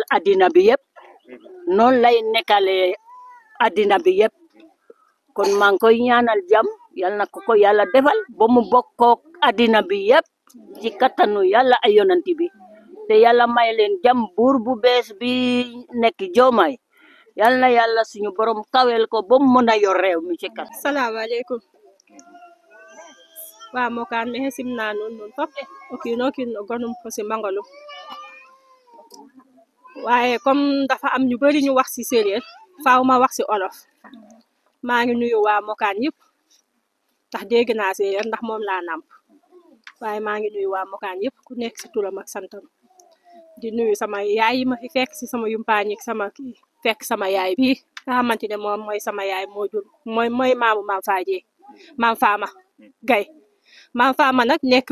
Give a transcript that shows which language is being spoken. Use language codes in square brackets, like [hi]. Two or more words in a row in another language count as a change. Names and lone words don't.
[wo] addina bi yëpp noonu lay nekkale addina bi yëpp kon maa ngi koy ñaanal jàmm yal na ko yàlla defal ba mu bokkook addina bi yëpp ci kattanu yàlla ay yonanti bi te yàlla may leen jàmm buur bu bees bi nekk Diomaye yal na yàlla suñu borom kawel ko ba mu mën a yor réew mi ci kat. Salaamaaleykum [srr] wa Mokane me simna nun fop o kiino kiin o gonum fo simangalum [wo] waaye comme dafa am ñu bari ñu wax ci séeréer faaw ma wax ci olof maa ngi nuyu waa Mokane yëpp ndax dégg naa séeréer ndax moom laa nàmp waaye maa ngi nuyu waa Mokane yëpp ku nekk ci turam ak santam di nuyu sama yaay yi ma fi fekk ci sama yumpaañ ak sama fekk sama yaay bi nga xamante ne moom mooy sama yaay moo jur mooy maamu Mame Fama Gaye Mame Fama nag nekk